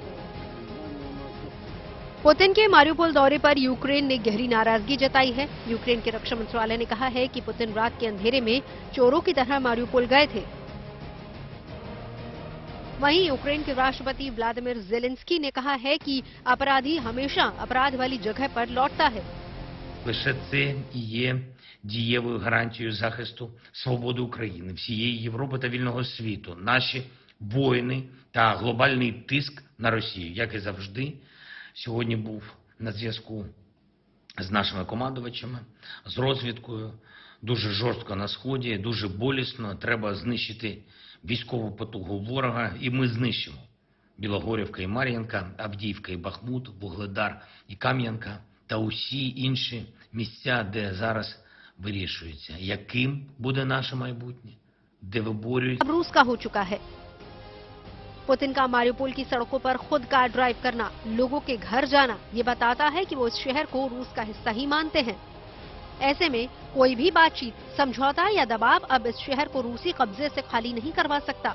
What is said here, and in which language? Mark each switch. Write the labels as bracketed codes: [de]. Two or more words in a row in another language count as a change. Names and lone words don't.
[hi] पुतिन के मारिउपोल दौरे पर यूक्रेन ने गहरी नाराजगी जताई है। यूक्रेन के रक्षा मंत्रालय ने कहा है कि पुतिन रात के अंधेरे में चोरों की तरह मारिउपोल गए थे। वहीं यूक्रेन के राष्ट्रपति व्लादिमीर ज़ेलेंस्की ने कहा है कि अपराधी हमेशा अपराध वाली जगह पर लौटता है। [uk] Лише це і є дієвою гарантією захисту свободи України, всієї Європи та вільного світу. Наші воїни та глобальний тиск на Росію, як і завжди, сьогодні був на зв'язку з нашими командувачами, з розвідкою, дуже жорстко на Сході, дуже болісно. Треба знищити військову потугу ворога, і ми знищимо. Білогорівка і Мар'їнка, Авдіївка і Бахмут, Вугледар і Кам'янка та усі інші місця, де зараз вирішується, яким буде наше майбутнє, де виборюють. [hi] अब रूस का हो चुका है। पुतिन का मारिउपोल की सड़कों पर खुद कार ड्राइव करना, लोगों के घर जाना, ये बताता है कि वो इस शहर को रूस का हिस्सा ही मानते हैं। ऐसे में कोई भी बातचीत, समझौता या दबाव अब इस शहर को रूसी कब्जे से खाली नहीं करवा सकता।